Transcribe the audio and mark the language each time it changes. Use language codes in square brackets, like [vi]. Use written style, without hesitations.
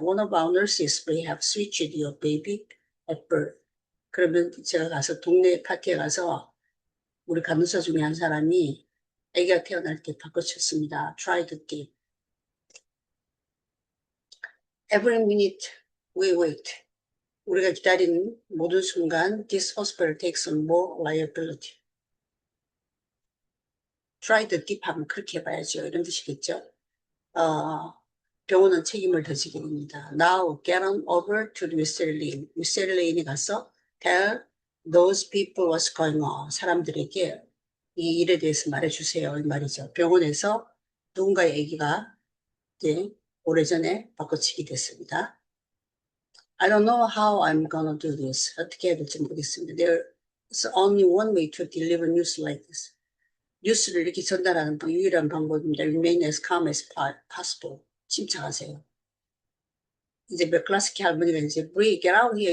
[en] One of our nurses may have switched your baby at birth. [ko] 그러면 제가 가서 동네 파티에 가서 우리 간호사 중에 한 사람이 아기가 태어날 때 바꿔쳤습니다. [en] Try to dip. Every minute we wait. [ko] 우리가 기다리는 모든 순간 [en] this hospital takes on more liability. Try to dip [ko] 하면 그렇게 해봐야죠. 이런 뜻이겠죠. 병원은 책임을 더 지게 됩니다. [en] Now get on over to the Wisteria Lane. [ko] Wisteria Lane에 가서 [en] tell those people what's going on. [ko] 사람들에게 이 일에 대해서 말해주세요. 이 말이죠. 병원에서 누군가의 아기가 이제 오래전에 바꿔치기 됐습니다. [en] I don't know how I'm gonna do this. [ko] 어떻게 해야 될지 모르겠습니다. [en] There's only one way to deliver news like this. [ko] 뉴스를 이렇게 전달하는 유일한 방법입니다. [en] Remain as calm as possible. [ko] 침착하세요. 이제 맥클라스키 할머니가 이제 Bree, [en] get out here.